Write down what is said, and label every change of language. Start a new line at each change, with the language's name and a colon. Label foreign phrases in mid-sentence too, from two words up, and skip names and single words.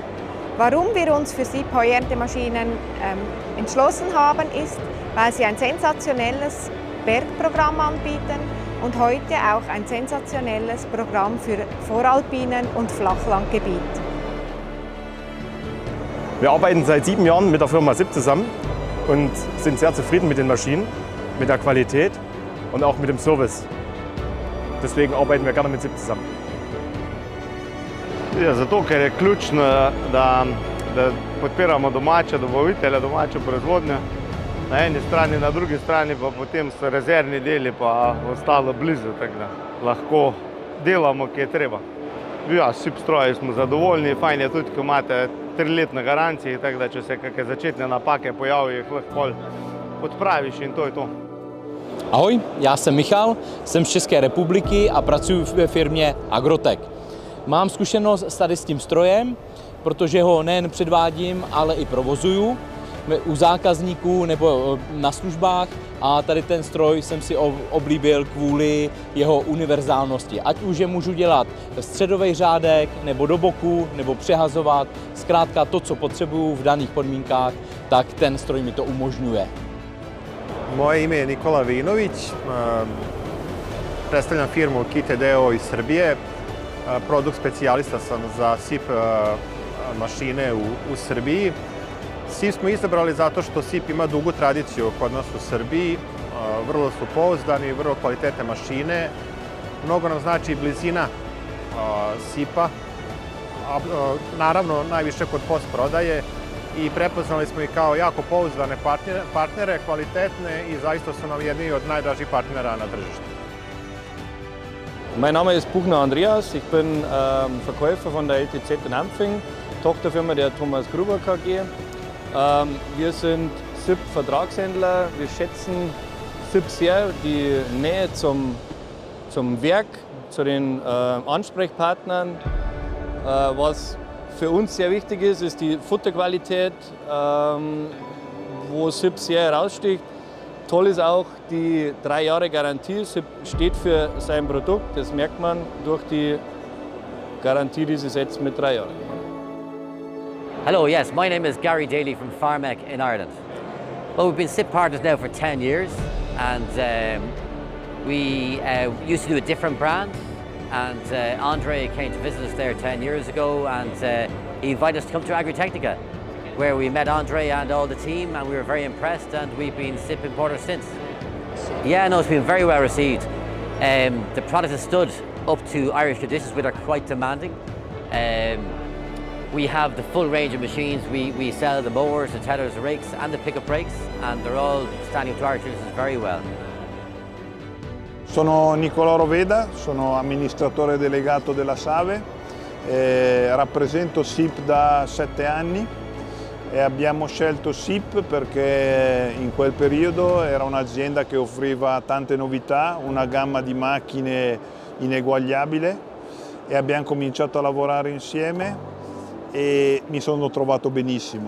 German: Warum wir uns für SIP Heuernte-Maschinen entschlossen haben, ist, weil sie ein sensationelles Bergprogramm anbieten und heute auch ein sensationelles Programm für Voralpinen und Flachlandgebiet. Wir arbeiten seit 7 Jahren mit der Firma SIP zusammen und sind sehr zufrieden mit den Maschinen, mit der Qualität und auch mit dem Service. Deswegen arbeiten wir gerne mit SIP zusammen.
Slovenian: Zato, ker je ključno, da podpiramo domače dobavitelje, domačo proizvodnjo. Na eni strani, na drugi strani pa potem so rezervni deli pa ostalo blizu, tako da lahko delamo, ki je treba. Ja, SIP stroji smo zadovoljni, fajn je tudi, ko imate 3-letne garancije, tako da če se kakšne začetne napake pojavijo, jih lahko odpraviš in to je to.
Czech: Ahoj, já jsem Michal, jsem z České republiky a pracuji ve firmě Agrotech. Mám zkušenost tady s tím strojem, protože ho nejen předvádím, ale i provozuju u zákazníků nebo na službách a tady ten stroj jsem si oblíbil kvůli jeho univerzálnosti. Ať už je můžu dělat středový řádek, nebo do boku, nebo přehazovat, zkrátka to, co potřebuju v daných podmínkách, tak ten stroj mi to umožňuje.
Serbian: Moje ime je Nikola Vinović, predstavljam firmu KITE-DO iz Srbije. Produkt specijalista sam za SIP mašine u Srbiji. SIP smo izabrali zato što SIP ima dugu tradiciju kod nas u Srbiji. Vrlo su pouzdani, vrlo kvalitetne mašine. Mnogo nam znači blizina SIP-a, naravno najviše kod postprodaje. I prepoznali smo ih kao jako pouzdane partnere, kvalitetne i zaista su nam jedni od najdražih partnera na tržištu.
German: Mein Name ist Buchner Andreas, ich bin Verkäufer von der LTZ in Ampfing, Tochterfirma der Thomas Gruber KG. Wir sind SIP-Vertragshändler, wir schätzen SIP sehr, die Nähe zum Werk, zu den Ansprechpartnern. Was für uns sehr wichtig ist, ist die Futterqualität, wo SIP sehr heraussticht. Toll ist auch die 3 Jahre Garantie. SIP steht für sein Produkt, das merkt man durch die Garantie, die sie setzt mit 3 Jahren.
English: Hello, yes, my name is Gary Daly from Pharmec in Ireland. Well, we've been SIP partners now for 10 years and we used to do a different brand and Andre came to visit us there 10 years ago and he invited us to come to Agritechnica, where we met Andre and all the team and we were very impressed and we've been SIP importers since. Yeah, no, it's been very well received. The product has stood up to Irish conditions, which are quite demanding. We have the full range of machines. We sell the mowers, the tellers, the rakes and the pickup brakes and they're all standing up to Irish conditions very well.
Italian: Sono Nicolò Roveda, sono amministratore delegato della Save, rappresento SIP da 7 anni e abbiamo scelto SIP perché in quel periodo era un'azienda che offriva tante novità, una gamma di macchine ineguagliabile e abbiamo cominciato a lavorare insieme e mi sono trovato benissimo.